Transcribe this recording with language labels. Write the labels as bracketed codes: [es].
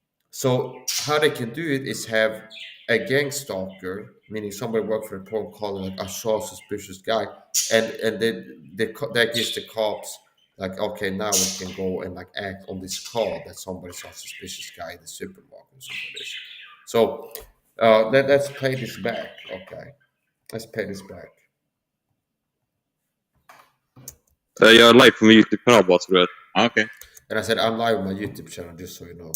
[en] So how they can do it is have a gang stalker, meaning somebody work for the program calling like I saw a suspicious guy, and that gives the cops like, okay, now we can go and like act on this call that somebody saw a suspicious guy in the supermarket or something like this. So let's play this back. Okay, let's play this back. [sv] Jag är live på min YouTube-kanal bara så du vet. Ja, okej. [en] And I said I'm live on my YouTube channel just so you know.